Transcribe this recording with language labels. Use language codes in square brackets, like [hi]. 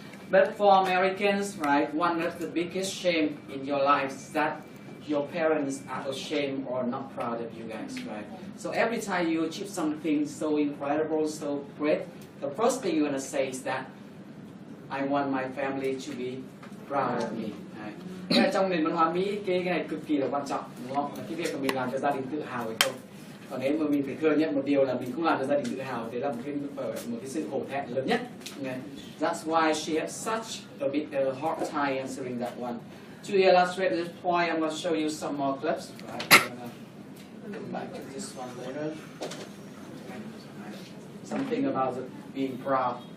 [en] But for Americans, right, one of the biggest shame in your life is that your parents are ashamed or not proud of you guys, right? So every time you achieve something so incredible, so great, the first thing you're gonna say is that I want my family to be proud of me. Right? [vi] Trong nền văn hóa Mỹ, cái này cực kỳ là quan trọng, đúng không? Là cái việc mà mình làm cho gia đình tự hào hay không. Còn nếu mà mình phải thừa nhận một điều là mình không làm cho gia đình tự hào, thế là một cái sự hổ thẹn lớn nhất. [en] Okay? That's why she had such a bit hard time answering that one. To illustrate this point, I'm going to show you some more clips. Right? I'm going to come back to this one later. Something about being proud.